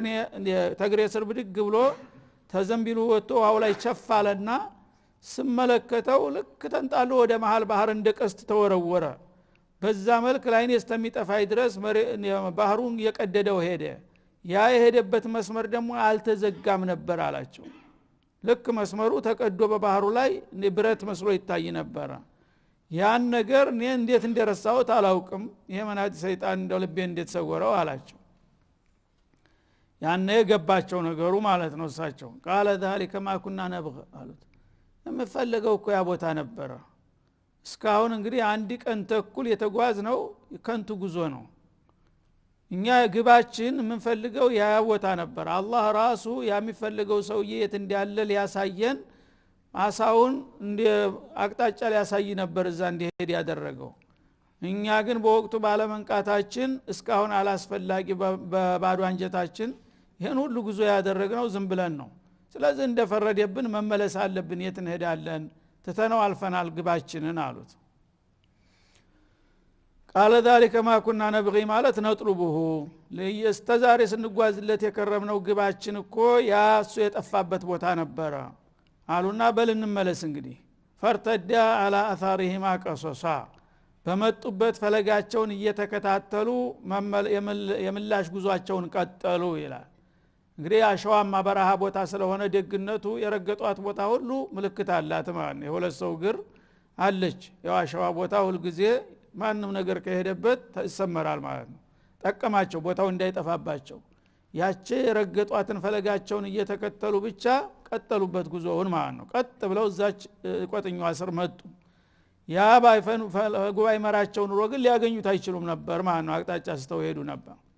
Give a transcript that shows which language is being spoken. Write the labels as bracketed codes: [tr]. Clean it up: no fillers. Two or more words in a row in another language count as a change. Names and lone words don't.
[am] ተግሬ ስር ብድግ ብሎ ተዘንቢሉ ወጥቶ ዋው ላይ ቸፋለና ስመለከተው ልክ ተንጣሎ ወደ መሃል ባህር እንደቀስት ተወረወረ በዛ መልክ ላይን የስተሚጠፋይ ድረስ ባህሩን የቀደደው ሄደ ያ የሄደበት መስመር ደግሞ አልተዘጋም ነበር አላቸው ልክ መስመሩ ተቀዶ በባህሩ ላይ ብረት መስሎ ይታይ ነበር ያን ነገር እኔ እንዴት እንደረሳሁት አላውቅም ይሄ መናጢ ሰይጣን እንደው ልቤ እንዴት ሰወረው አላቸው ያኔ ገባቸው ነገሩ ማለት ነው እሳቸው [ar] قال ذلك ما كنا نبغي [am] አሉት የምፈልገው እኮ ያ ቦታ ነበር እስካሁን እንግዲህ አንድ ቀን ተኩል የተጓዝ ነው ከንቱ ጉዞ ነው እኛ ግባችን የምንፈልገው ያ ቦታ ነበር አላህ ራሱ የሚፈልገው ሰውዬ የት እንዳለ ሊያሳየን አሳውን እንደ አቅጣጫ ሊያሳይ ነበር እዛ እንዲሄድ ያደረገው እኛ ግን በወቅቱ ባለመንቃታችን እስካሁን አላስፈላጊ በባዶ አንጀታችን ይሄን ሁሉ ጉዞ ያደረግነው ዝም ብለን ነው ስለዚህ እንደፈረደብን መመለስ አለብን የት እንሄዳለን ተተነው አልፈናል ግባችንን አሉት [ar] قال ذلك ما كنا نبغي [am] ማለት ነጥሩብሁ ለየስተዛሬ ስንጓዝለት የከረምነው ግባችን እኮ ያሱ የጠፋበት ቦታ ነበር አሉና በል እንመለስ እንግዲህ ፈርተዳ [ar] على اثارهما [am] قصصا በመጡበት ፈለጋቸውን እየተከታተሉ የምላሽ ጉዟቸውን ቀጠሉ ይላል እንግዲህ አሸዋማ በረሃ ቦታ ስለሆነ ደግነቱ የረገጧት ቦታ ሁሉ ምልክት አላት ማለት ነው የሁለት ሰው ግር አለች ያው አሸዋ ቦታ ሁሉ ጊዜ ማንንም ነገር ከሄደበት ተሰመራል ማለት ነው ጠቀማቸው ቦታው እንዳይጠፋባቸው ያቺ የረገጧትን ፈለጋቸውን እየተከተሉ ብቻ ቀጠሉበት ጉዞውን ማለት ነው ቀጥ ብለው እዛች ቆጥኛው ስር መጡ ያ ባይፈን ጉባኤ መራቸው ኑሮ ግን ሊያገኙት አይችሉም ነበር ማለት ነው አቅጣጫ ስተው ሄዱ ነበር